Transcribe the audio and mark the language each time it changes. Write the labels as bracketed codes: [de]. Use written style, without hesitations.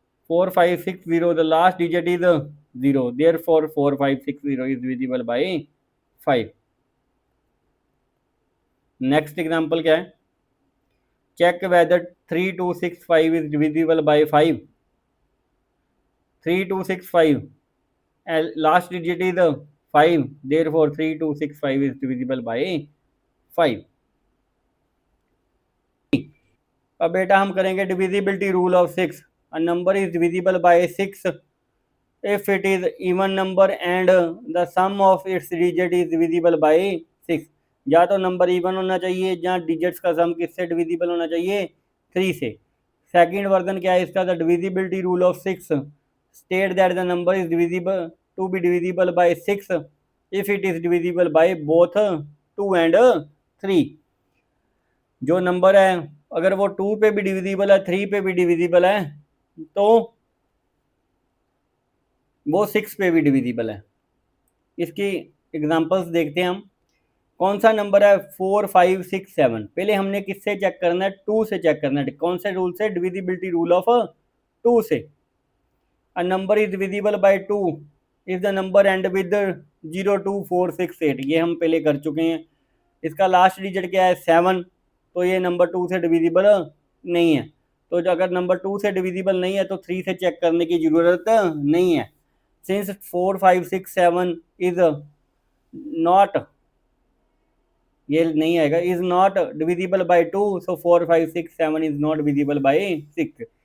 [en] 4560 the last digit is 0, therefore 4560 is divisible by 5। Next example [hi] क्या है, [en] Check whether 3265 is divisible by 5। 3265 last digit is 5, therefore 3265 is divisible by 5। [hi] अब बेटा हम करेंगे divisibility rule of 6। [en] A number is divisible by 6 if it is even number and the sum of its digit is divisible by 6। [hi] या तो number even होना चाहिए या digits का सम किससे डिविजिबल होना चाहिए 3 से। [en] second version [hi] क्या है इसका, [en] The divisibility rule of 6 state that the number is divisible to be divisible by 6 if it is divisible by both 2 and 3। [hi] जो नंबर है अगर वो 2 पे भी डिविजिबल है 3 पे भी डिविजिबल है तो वो 6 पे भी डिविजिबल है। इसकी एग्जांपल्स देखते हैं हम। कौन सा नंबर है 4 5 6 7? पहले हमने किससे चेक करना है? 2 से चेक करना है। कौन से रूल से? डिविजिबिलिटी रूल ऑफ 2 से। [en] A number is divisible by 2 if the number end with 0 2 4 6 8। [hi] ये हम पहले कर चुके हैं। इसका लास्ट डिजिट क्या है? 7। तो ये नंबर 2 से डिविजिबल नहीं है। तो अगर नंबर 2 से डिविजिबल नहीं है तो 3 से चेक करने की ज़रूरत नहीं है। [en] since 4 5 6 7 is not, [hi] ये नहीं आएगा, [en] Is not divisible by 2, so 4 5 6 7 is not divisible by 6।